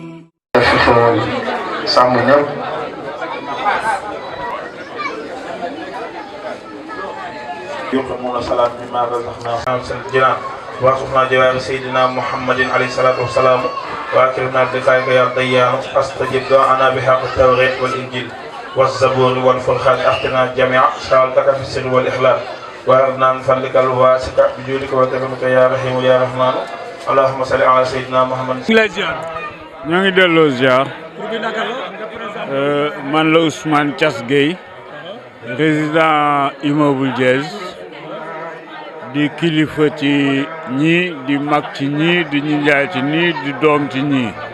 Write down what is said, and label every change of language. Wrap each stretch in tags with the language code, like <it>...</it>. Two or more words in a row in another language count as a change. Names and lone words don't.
<ar>يقيمون الصلاة مما رزقناهم وارزقنا جوار سيدنا محمد عليه الصلاة والسلام وأكرمنا بلقائك يا ديان أستجب دعانا بحق التوراة والإنجيل والزبور والفرقان أختنا جميعا سألتك في السر والإخلاص وأردنا من فضلك الواسع بجودك وكرمك يا رحيم يا رحمن اللهم صل على سيدنا محمد.</ar> <wo>ñoo ngi delloo ziar man la Ousmane Thiass Gueye</wo> <fr>résident immeuble</fr> <wo>Diez di kilifa ci ñii di mag ci ñii di ñu njaay ci ñii di doom ci ñii</wo>